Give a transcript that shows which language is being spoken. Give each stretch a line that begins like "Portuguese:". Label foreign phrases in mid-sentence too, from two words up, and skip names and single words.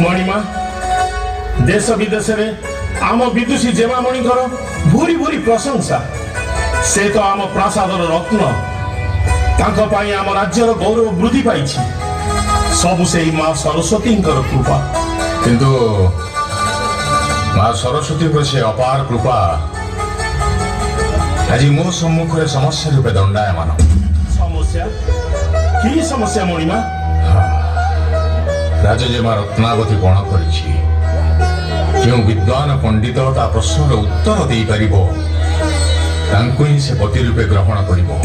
Odia: ମଣିମା ଦେଶ ବିଦେଶରେ ଆମ ବିଦୁଷୀ ଜେମାମଣି ଭୂରି ଭୂରି ପ୍ରଶଂସା। ସେ ତ ଆମ ପ୍ରାସାଦର ରତ୍ନ। ତାଙ୍କୁ ପାଇ ଆମ ରାଜ୍ୟର ଗୌରବ ବୃଦ୍ଧି ପାଇଛି। ସବୁ ସେହି ମାଁ ସରସ୍ୱତୀ କୃପା। କିନ୍ତୁ ମାଁ ସରସ୍ୱତୀଙ୍କ ସେ ଅପାର କୃପା ଆଜି ମୋ ସମ୍ମୁଖ ସମସ୍ୟା ରୂପେ ଦଣ୍ଡାୟମାନ। ସମସ୍ୟା କି ସମସ୍ୟା ମଣିମା? ରାଜଜେମା ରତ୍ନାବତୀ ପଣ କରିଛି ଯେଉଁ ବିଦ୍ୱାନ ପଣ୍ଡିତ ତା ପ୍ରଶ୍ନର ଉତ୍ତର ଦେଇ ପାରିବ ତାଙ୍କୁ ହିଁ ସେ ପତି ରୂପେ ଗ୍ରହଣ କରିବ।